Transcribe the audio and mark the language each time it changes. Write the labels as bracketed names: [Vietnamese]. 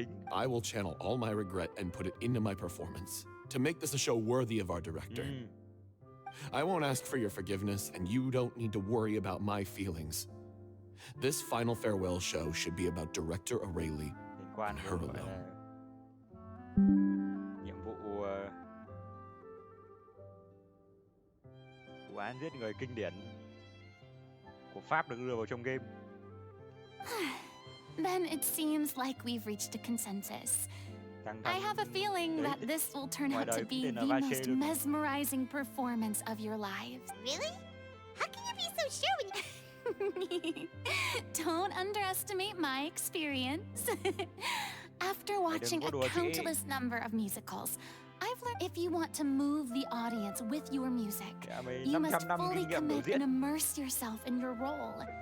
[English] I will channel all my regret and put it into my performance to make this a show worthy of our director. I won't ask for your forgiveness, and you don't need to worry about my feelings. This final farewell show should be about director Aurelie and her alone. [Vietnamese] Nhiệm vụ vụ án giết người kinh điển của Pháp được đưa vào trong game. [English] Then it seems like we've reached a consensus. I have a feeling that this will turn out to be the most mesmerizing performance of your lives. Really? How can you be so sure when you... Don't underestimate my experience. After watching a countless number of musicals, I've learned if you want to move the audience with your music, you must fully commit and immerse yourself in your role.